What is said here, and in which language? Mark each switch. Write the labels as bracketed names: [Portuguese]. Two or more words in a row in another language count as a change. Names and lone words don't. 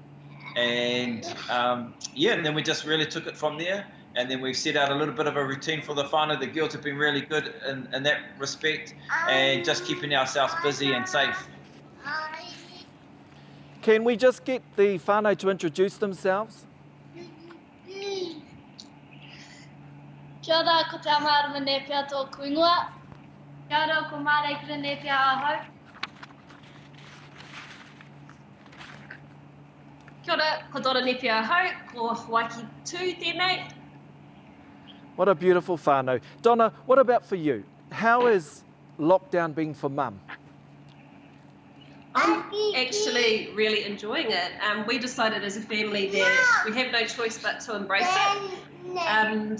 [English] And and then we just really took it from there. And then we've set out a little bit of a routine for the whānau. The girls have been really good in that respect, and just keeping ourselves busy and safe. Can we just get the whānau to introduce themselves? [Māori] Kia ora, ko te amaru Napier tōku ingoa. Kia ora, ko Māreikura Napier ahau. Kia ora, ko Donna Napier ahau, ko Waiki tū tēnei. [English] What a beautiful whānau. Donna, what about for you? How has lockdown been for Mum? I'm actually really enjoying it. We decided as a family that we have no choice but to embrace it.